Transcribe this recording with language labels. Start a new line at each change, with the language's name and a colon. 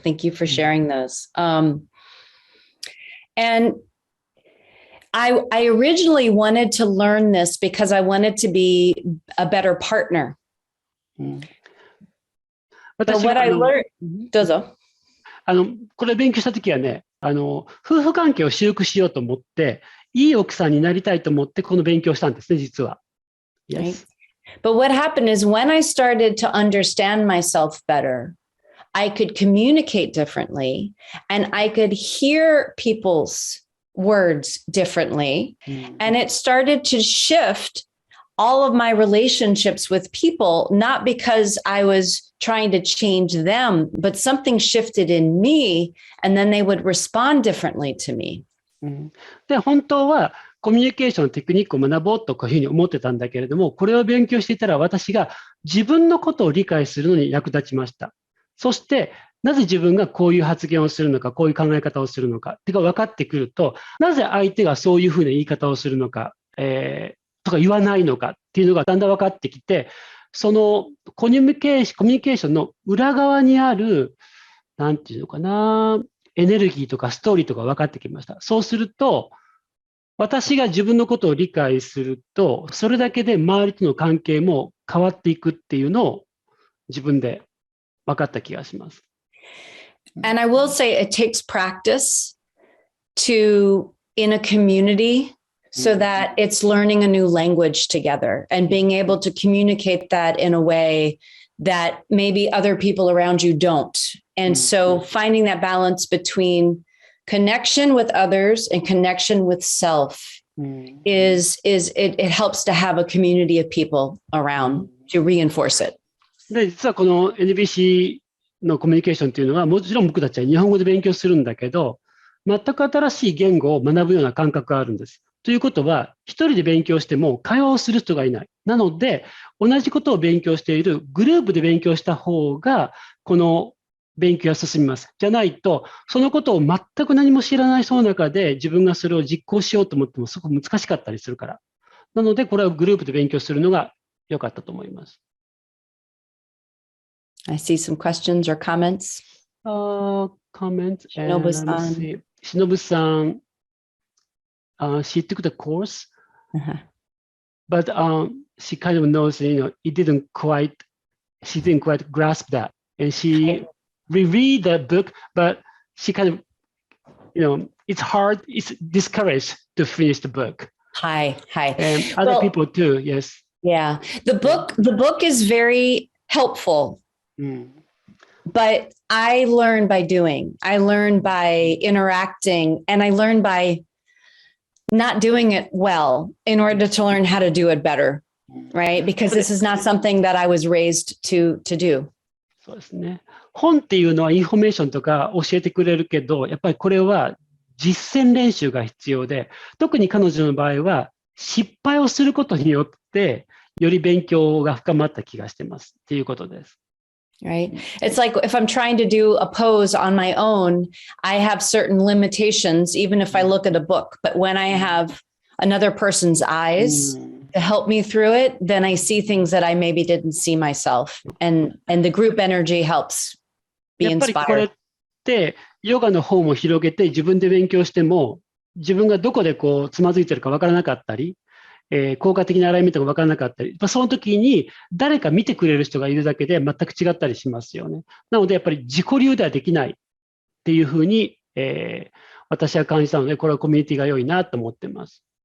English: Thank you for sharing those. And I originally wanted to learn this because I wanted to be a better partner. But what I learned,
Japanese: どうぞ。これ勉強したときはね、夫婦関係を修復しようと思って、いい奥さんになりたいと思ってこの勉強したんですね、実は。
English: Yes. But what happened is when I started to understand myself better, I could communicate differently and I could hear people's words differently. And it started to shift all of my relationships with people, not because I was trying to change them, but something shifted in me and then they would respond differently to me.
Japanese: で、本当はコミュニケーションのテクニックを学ぼうとこういうふうに思ってたんだけれども、これを勉強していたら私が自分のことを理解するのに役立ちました。そしてなぜ自分がこういう発言をするのか、こういう考え方をするのか、っていうか分かってくると、なぜ相手がそういうふうな言い方をするのか、とか言わないのかっていうのがだんだん分かってきて、そのコミュニケーションの裏側にある、なんていうのかな、エネルギーとかストーリーとか分かってきました。そうすると、私が自分のことを理解すると、それだけで周りとの関係も変わっていくっていうのを自分で分かった気がします。
English: And I will say it takes practice to in a community so that it's learning a new language together and being able to communicate that in a way that maybe other people around you don't. And so finding that balance between connection with others and connection with self is it helps to have a community of people around to reinforce it.
Japanese: で、実はこの NVC のコミュニケーションっていうのは、もちろん僕たちは日本語で勉強するんだけど、全く新しい言語を学ぶような感覚があるんです。ということは、一人で勉強しても会話をする人がいない。なので、同じことを勉強しているグループで勉強した方が、この勉強が進みます。じゃないと、そのことを全く何も知らない人の中で自分がそれを実行しようと思ってもすごく難しかったりするから。なので、これはグループで勉強するのが良かったと思います。
English: I see some questions or comments. Comments. Shinobu-san. Shinobu-san, she took the course, but she kind of knows, she didn't quite grasp that. And she reread the book, but she kind of, it's hard, it's discouraged to finish the book. Hi. And other people too, yes. Yeah. The book is very helpful. But I learn by doing. I learn by interacting, and I learn by not doing it well in order to learn how to do it better, right? Because this is not something that I was raised to do.
Japanese: そうですね。本っていうのはインフォメーションとか教えてくれるけど、やっぱりこれは実践練習が必要で、特に彼女の場合は失敗をすることによってより勉強が深まった気がしてますっていうことです。
English: Right. It's like if I'm trying to do a pose on my own, I have certain limitations, even if I look at a book. But when I have another person's eyes to help me through it, then I see things that I maybe didn't see myself. And the group energy helps be inspired.
Japanese: やっぱりこれってヨガの方も広げて自分で勉強しても自分がどこでこうつまずいてるか分からなかったり、効果的なアライメントが分からなかったり、その時に誰か見てくれる人がいるだけで全く違ったりしますよね。なのでやっぱり自己流ではできないっていうふうに、私は感じたので、これはコミュニティが良いなと思ってます。